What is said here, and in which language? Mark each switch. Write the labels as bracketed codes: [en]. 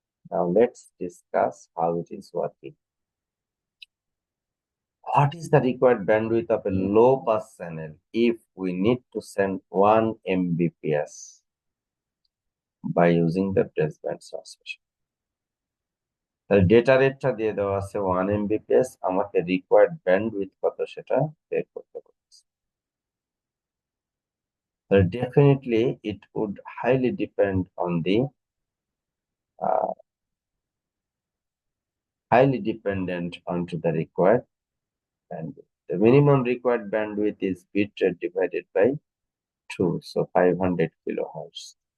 [en] Now let's discuss how it is working. What is the required bandwidth of a low pass channel if we need to send 1 Mbps by using the baseband transmission? [bn] তাহলে data রেটটা দিয়ে দেওয়া আছে 1 Mbps, আমাকে required bandwidth কত সেটা বের করতে বলছে। [en] Definitely it would highly depend on the highly dependent onto the required bandwidth. The minimum required bandwidth is bit rate divided by 2, so 500 kilohertz.